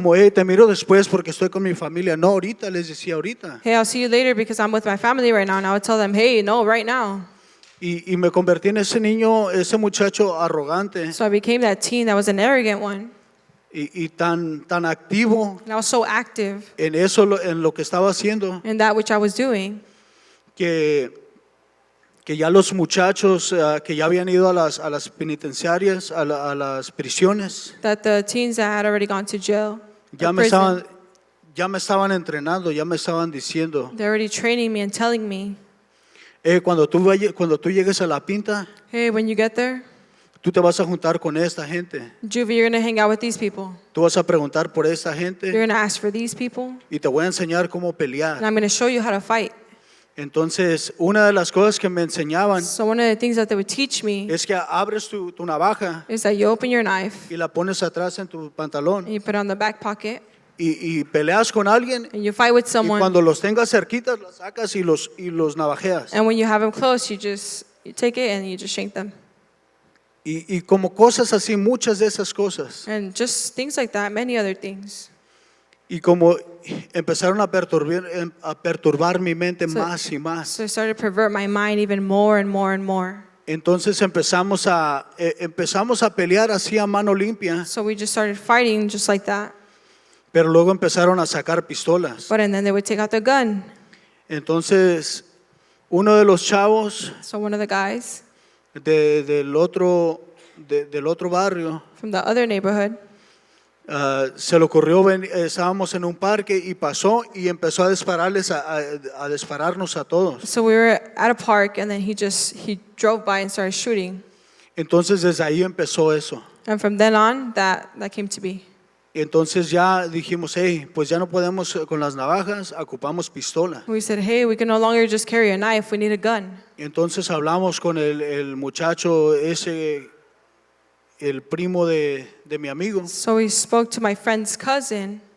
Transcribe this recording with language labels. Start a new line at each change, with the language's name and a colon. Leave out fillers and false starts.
Spanish: como, hey, te miro después porque estoy con mi familia. No, ahorita, les decía ahorita.
English: Hey, I'll see you later because I'm with my family right now. And I would tell them, hey, no, right now.
Spanish: Y me convertí en ese niño, ese muchacho arrogante
English: So I became that teen that was an arrogant one.
Spanish: y tan activo
English: And I was so active
Spanish: en eso, en lo que estaba haciendo,
English: in that which I was doing
Spanish: que ya los muchachos que ya habían ido a las penitenciarias, a las prisiones,
English: that the teens that had already gone to jail,
Spanish: ya
English: or
Spanish: me
English: prison,
Spanish: estaban entrenando, ya me estaban diciendo,
English: they're already training me and telling me,
Spanish: cuando tú llegues a La Pinta,
English: hey, when you get there,
Spanish: tú te vas a juntar con esta gente,
English: Juvie, you're going to hang out with these people.
Spanish: tú vas a preguntar por esta
English: You're
Spanish: gente
English: going to ask for these people.
Spanish: y te voy a enseñar cómo
English: And
Spanish: pelear.
English: I'm going to show you how to fight.
Spanish: Entonces, una de las cosas que me enseñaban
English: So one of the things that they would teach me
Spanish: es que abres tu navaja
English: is that you open your knife
Spanish: y la pones atrás en tu pantalón
English: and you put it on the back pocket
Spanish: y peleas con alguien
English: and you fight with
Spanish: y
English: someone.
Spanish: cuando los tengas cerquitas las sacas y los navajeas.
English: And when you have them close, you take it and you just shank them.
Spanish: Y como cosas así, muchas de esas cosas.
English: And just things like that, many other things.
Spanish: Y como empezaron a perturbar mi mente
English: So-
Spanish: más y más.
English: So it started to pervert my mind even more and more and more.
Spanish: Entonces empezamos a pelear así a mano limpia,
English: So we just started fighting just like that.
Spanish: pero luego empezaron a sacar pistolas.
English: And then they would take out the gun.
Spanish: Entonces, uno de los chavos
English: So one of the guys
Spanish: del otro barrio
English: from the other neighborhood,
Spanish: se le ocurrió, estábamos en un parque y pasó y empezó a dispararnos a todos.
English: so we were at a park and then he drove by and started shooting.
Spanish: Entonces desde ahí empezó eso.
English: And from then on, that came to be.
Spanish: Entonces ya dijimos, hey, pues ya no podemos con las navajas, ocupamos pistola.
English: We said, hey, we can no longer just carry a knife, we need a gun.
Spanish: Entonces hablamos con el muchacho ese, el primo de mi amigo,
English: So we spoke to my friend's cousin.